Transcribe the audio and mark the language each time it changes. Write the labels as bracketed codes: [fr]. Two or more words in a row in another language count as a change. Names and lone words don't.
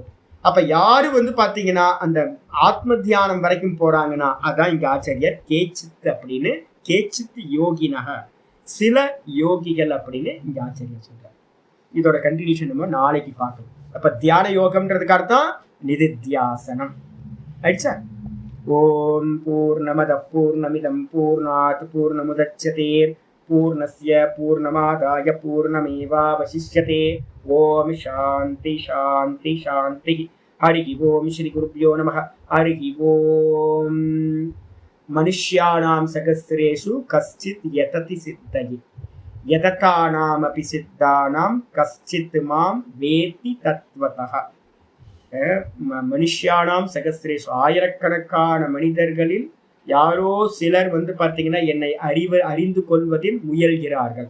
[ta] அப்ப யாரு பாத்தீங்கன்னா அந்த ஆத்ம தியானம் வரைக்கும் போறாங்கன்னா அதான் இங்க ஆச்சாரியர் கேச்சித் அப்படின்னு, [sa] केचित् योगिनः, [ta] சில யோகிகள் அப்படின்னு இங்க ஆச்சாரியர் சொல்றாரு. இதோட கண்டினியூஷன் நம்ம நாளைக்கு பார்க்கணும். அப்ப தியான யோகம்ன்றதுக்கு அர்த்தம் நிதித்தியாசனம். [sa] ஆயிடுச்சா? ओम् पूर्णमदः पूर्णमिदम् पूर्णात् पूर्णमुदच्यते पूर्णस्य पूर्णमादाय पूर्णमेवावशिष्यते. ओम् शान्तिः शान्तिः शान्तिः. हरि ओम्। श्री गुरुभ्यो नमः. हरि ओम्. मनुष्याणां सहस्रेषु कश्चिद् यतति सिद्धये यततामपि सिद्धानां कश्चिन् मां वेत्ति तत्त्वतः. मनुष्याणां सहस्रेषु, [ta] ஆயிரக்கணக்கான மனிதர்களில் யாரோ சிலர் பாத்தீங்கன்னா என்னை அறிந்து கொள்வதில் முயல்கிறார்கள்.